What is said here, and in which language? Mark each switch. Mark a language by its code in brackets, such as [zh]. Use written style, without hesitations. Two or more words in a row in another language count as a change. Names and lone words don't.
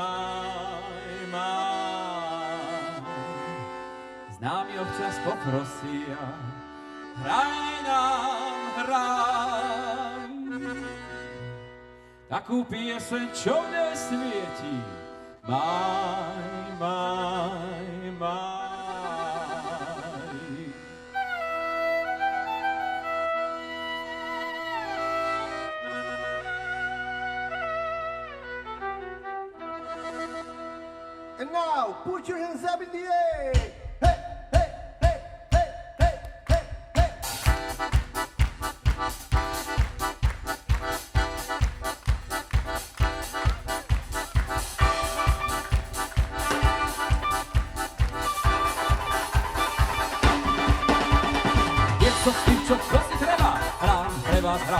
[sk] Známi občas poprosia, hraj nám, hraj. Takú pieseň, čo mne svieti, maj. [en] And now, put your hands up in the air. Hey, hey, hey, hey, hey, hey, hey. [sk] Je co s tým, čo si treba, hrám pre vás hrám.